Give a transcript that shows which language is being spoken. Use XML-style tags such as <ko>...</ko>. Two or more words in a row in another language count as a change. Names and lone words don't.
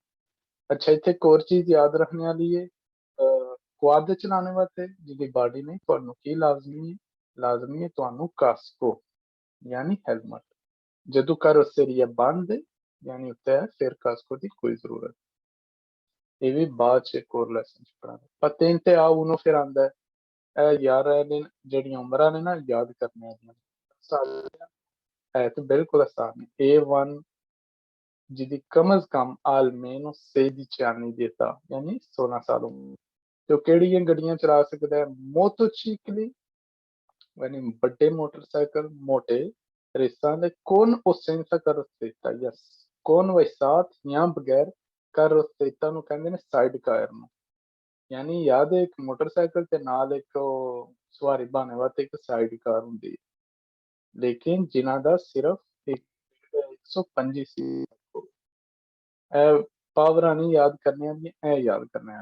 <pa>ਅੱਛਾ ਇੱਥੇ ਇੱਕ ਹੋਰ ਚੀਜ਼ ਯਾਦ ਰੱਖਣੇ ਵਾਲੀ ਹੈ, ਕੁਆਦ ਚਲਾਉਣ ਵਾਸਤੇ ਜਿਹਦੀ ਬਾਡੀ ਨਹੀਂ, ਤੁਹਾਨੂੰ ਕੀ ਲਾਜ਼ਮੀ ਹੈ ਤੁਹਾਨੂੰ ਕਾਸਕੋ ਯਾਨੀ ਹੈਲਮਟ, ਜਦੋਂ ਕਰੋਸੇਰੀਆ ਬੰਦ ਯਾਨੀ ਉੱਤੇ ਹੈ ਫਿਰ ਕਾਸਕੋ ਦੀ ਕੋਈ ਜ਼ਰੂਰਤ, ਇਹ ਵੀ ਬਾਅਦ ਚ ਇੱਕ ਹੋਰ ਲੈਸਨ ਚ ਪੜਾਂਗੇ। ਪਤੈਂਤੇ ਆ ਉਹਨੂੰ ਫਿਰ ਆਂਦਾ ਹੈ, ਇਹ ਯਾਰ ਨੇ ਜਿਹੜੀਆਂ ਉਮਰਾਂ ਨੇ ਨਾ ਯਾਦ ਕਰਨੇ ਵਾਲੀਆਂ, ਹੈ ਤੇ ਬਿਲਕੁਲ ਆਸਾਨ ਹੈ। A1 ਜਿਹਦੀ ਕਮ ਅਜ਼ ਕਮ</pa> <it>almeno 16 anni di età</it> <pa>ਯਾਨੀ 16 ਸਾਲ ਉਮਰ, ਤੇ ਉਹ ਕਿਹੜੀਆਂ ਗੱਡੀਆਂ ਚਲਾ ਸਕਦਾ ਹੈ, ਮੋਟੋਚਿਕਲੀ ਯਾਨੀ ਵੱਡੇ ਮੋਟਰਸਾਈਕਲ ਮੋਟੇ ਰੇਸਾਂ ਦੇ, ਕੌਣ ਉਹ</pa> <it>senza carrozzetta</it> <pa>ਯਸ ਕੌਣ ਵਸਾਤ ਜਾਂ ਬਗੈਰ carrozzetta ਨੂੰ ਕਹਿੰਦੇ ਨੇ ਸਾਈਡ ਕਾਰ ਨੂੰ, ਯਾਨੀ ਯਾਦ ਹੈ ਇੱਕ ਮੋਟਰਸਾਈਕਲ ਤੇ ਨਾਲ ਇੱਕ ਉਹ ਸਵਾਰੀ ਬਾਣੇ ਵਾਸਤੇ ਇੱਕ ਸਾਈਡ ਕਾਰ ਹੁੰਦੀ ਹੈ, ਲੇਕਿਨ ਜਿਨ੍ਹਾਂ ਦਾ ਸਿਰਫ 125 ਸੀ, ਇਹ ਪਾਵਰਾਂ ਨਹੀਂ ਯਾਦ ਕਰਨੀਆਂ, ਇਹ ਯਾਦ ਕਰਨੀਆਂ।</pa>